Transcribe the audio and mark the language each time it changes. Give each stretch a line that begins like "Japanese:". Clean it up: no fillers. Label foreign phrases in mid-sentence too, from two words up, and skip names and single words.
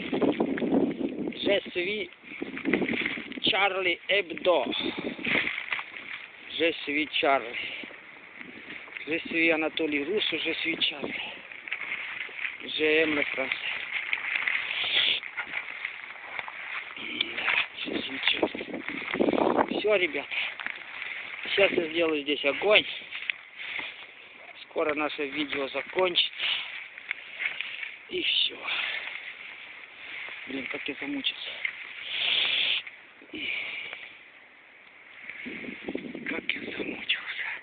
French: Je suis Charlie Hebdo. Je suis Charlie. Je suis Anatoly Russo, je suis Charlie. J'aime le français. Je suis Charlie.
Russian: Все, ребят. Сейчас я сделаю здесь огонь. Скоро наше видео закончится. И все. Блин, как я замучился. Как я замучился.